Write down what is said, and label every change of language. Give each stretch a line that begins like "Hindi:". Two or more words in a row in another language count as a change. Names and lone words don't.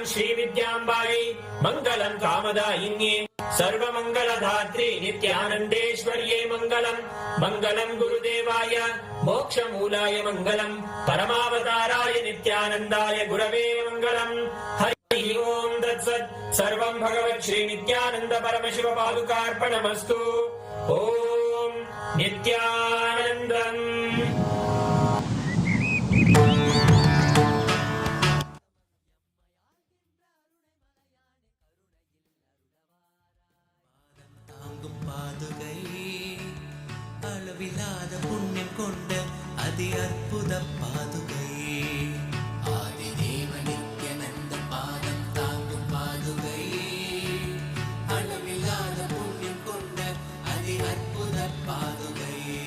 Sanskrit: श्रीविद्याम्बायै मङ्गलम् कामदायिन्ये सर्वमङ्गलधात्री नित्यानन्देश्वर्यै मङ्गलम् मङ्गलम् गुरुदेवाय मोक्षमूलाय मङ्गलम् परमावताराय नित्यानन्दाय गुरवे मङ्गलम् हरि ओम् तत्सत् सर्वम् भगवत् श्री नित्यानन्द परमशिव पादुकार्पणमस्तु ॐ नित्यानन्दम्
Tamil: அளவில்லாத புண்ணியம் கொண்ட அதி அற்புத பாதுகை ஆதிதேவ நித்யானந்த பாதம் தாங்கும் பாதுகை அளவில்லாத புண்ணியம் கொண்ட அதி அற்புத பாதுகை